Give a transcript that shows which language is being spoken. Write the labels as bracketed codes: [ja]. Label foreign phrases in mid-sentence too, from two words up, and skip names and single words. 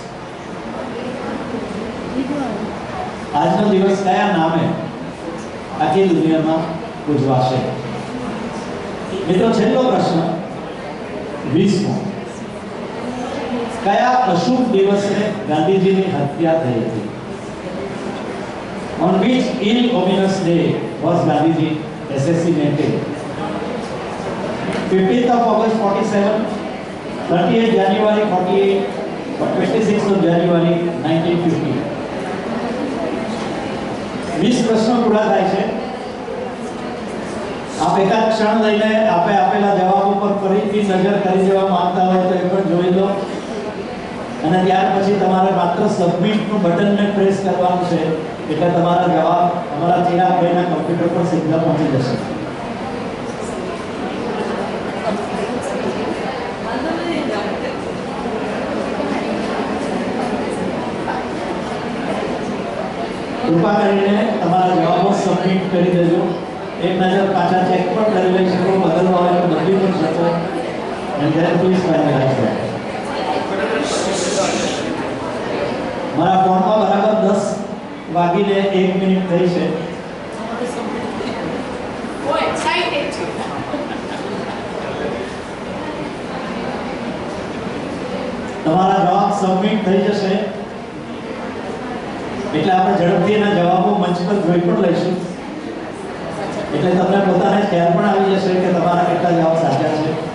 [gu] આજનો દિવસ કયા નામે આખી દુનિયામાં ઉજવાશે? મિત્રો, છેલ્લો પ્રશ્ન 20મો, કયા અશુભ દિવસે ગાંધીજીની હત્યા થઈ હતી? [en] On which ill ominous day was Gandhiji assassinated? 15th of August 47, 30th January 48, or 26th of January 1950? [gu] 20 પ્રશ્નો પૂરા થાય છે. આપ એકાદ ક્ષણ લઈને આપે આપેલા જવાબો પર ફરીથી નજર કરી દેવા માંગતા હોય તો એ પણ જોઈ લો, અને ત્યાર પછી તમારે માત્ર સબમિટનું બટનને પ્રેસ કરવાનું છે, એટલે તમારા જવાબ અમારા ચિરાગભાઈના કમ્પ્યુટર પર સીધા પહોંચી જશે. કૃપા કરીને તમારા જવાબો સબમિટ કરી દેજો. એક નજર પાછા ચેક પણ કરી લઈ શકો, બદલવા હોય તો બદલી પણ શકો. [en] and then please finalize that. [gu] મારા ફોનમાં બરાબર 10 વાગીને 1 મિનિટ થઈ છે. તમારા જવાબ સબમિટ થઈ જશે એટલે આપણે ઝડપથી એના જવાબો મંચ પર જોઈ પણ લઈશું, એટલે તમને પોતાને ખ્યાલ પણ આવી જશે કે તમારા કેટલા જવાબ સાચા છે.